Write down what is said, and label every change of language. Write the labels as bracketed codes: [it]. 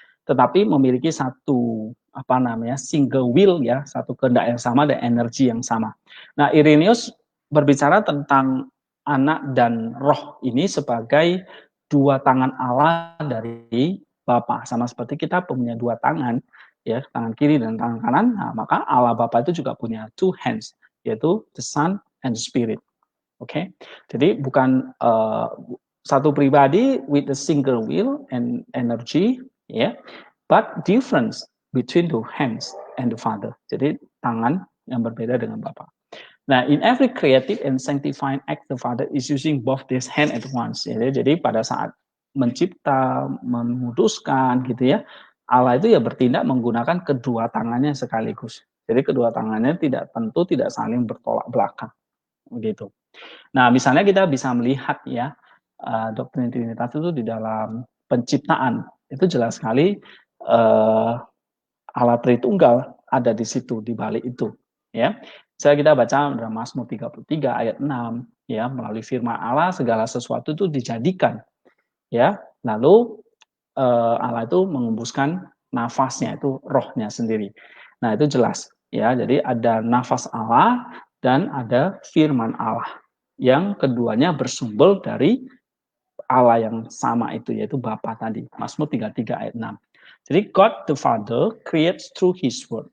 [id] Tetapi memiliki satu [en] single will, [id] ya, satu kehendak yang sama dan energi yang sama. Nah, Irenaeus berbicara tentang anak dan roh ini sebagai dua tangan Allah dari Bapa, sama seperti kita punya dua tangan, ya, tangan kiri dan tangan kanan. Nah, maka Allah Bapa itu juga punya [en] two hands, [id] yaitu [en] the Son and the Spirit. [id] Oke, jadi bukan satu pribadi [en] with a single will and energy, ya, but difference between the hands and the Father. [id] Jadi tangan yang berbeda dengan Bapa. [en] Nah, in every creative and sanctifying act, the Father is using both these hands at once. Ya. [id] Jadi pada saat mencipta, menguduskan, gitu ya, Allah itu ya bertindak menggunakan kedua tangannya sekaligus. Jadi kedua tangannya tidak saling bertolak belakang, gitu. Nah, misalnya kita bisa melihat ya doktrin Trinitas itu di dalam penciptaan itu jelas sekali Allah Tritunggal ada di situ, di balik itu, ya. Saya kita baca dalam Mazmur 33 ayat 6, ya, melalui firman Allah segala sesuatu itu dijadikan, ya. Lalu Allah itu mengembuskan nafasnya, itu rohnya sendiri. Nah, itu jelas, ya. Jadi ada nafas Allah dan ada firman Allah yang keduanya bersumber dari Allah yang sama itu, yaitu Bapa tadi. Mazmur 33 ayat 6. [en] Jadi God the Father creates through His word.